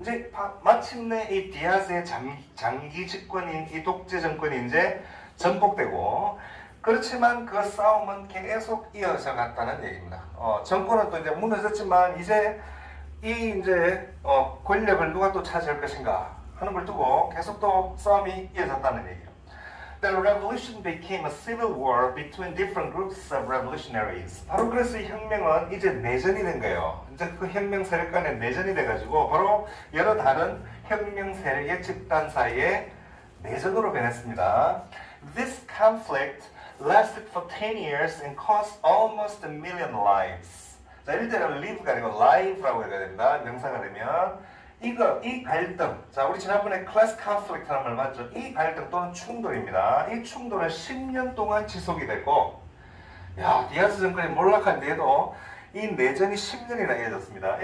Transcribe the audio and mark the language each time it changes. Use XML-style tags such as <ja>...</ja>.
<ko>이제 마침내 이 디아즈의 장기 집권인 이 독재 정권이 이제 전복되고, 그렇지만 그 싸움은 계속 이어져 갔다는 얘기입니다. 정권은 또 이제 무너졌지만 이제 권력을 누가 또 차지할 것인가 하는 걸 두고 계속 또 싸움이 이어졌다는 얘기예요.</ko> <en>The revolution became a civil war between different groups of revolutionaries.</en> <ko>바로 그래서 이 혁명은 이제 내전이 된 거예요. 이제 그 혁명 세력 간의 내전이 돼가지고 바로 여러 다른 혁명 세력의 집단 사이에 내전으로 변했습니다.</ko> <en>This conflict lasted for 10 years and cost almost 1 million lives.</en> <ko>자, 이럴 때는 live가 아니고 live라고 해야 됩니다. 명사가 되면 이 갈등, 자, 우리 지난번에 class conflict라는 말 맞죠? 이 갈등 또는 충돌입니다. 이 충돌은 10년 동안 지속이 됐고, 야, 디아즈 정권이 몰락한 뒤에도 이 내전이 10년이나 이어졌습니다.</ko>